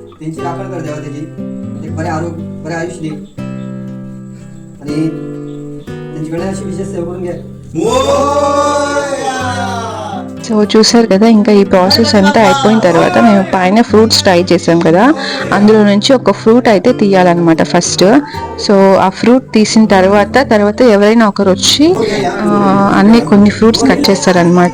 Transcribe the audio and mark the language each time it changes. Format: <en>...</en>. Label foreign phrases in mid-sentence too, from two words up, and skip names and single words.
<mr>त्यांची राखण कर देवा त्याची म्हणजे बरे आरोग्य बरे आयुष्य दे आणि त्यांच्याकडे अशी विशेष सेवा करून घ्या.</mr> <te>సో చూసారు కదా, ఇంకా ఈ ప్రాసెస్ అంతా అయిపోయిన తర్వాత మేము పైన</te> <en>fruits try</en> <te>చేసాం కదా, అందులో నుంచి ఒక ఫ్రూట్ అయితే తీయాలన్నమాట ఫస్ట్. సో ఆ ఫ్రూట్ తీసిన తర్వాత ఎవరైనా ఒకరు వచ్చి అన్ని కొన్ని</te> <en>fruits cut</en> <te>చేస్తారనమాట.</te>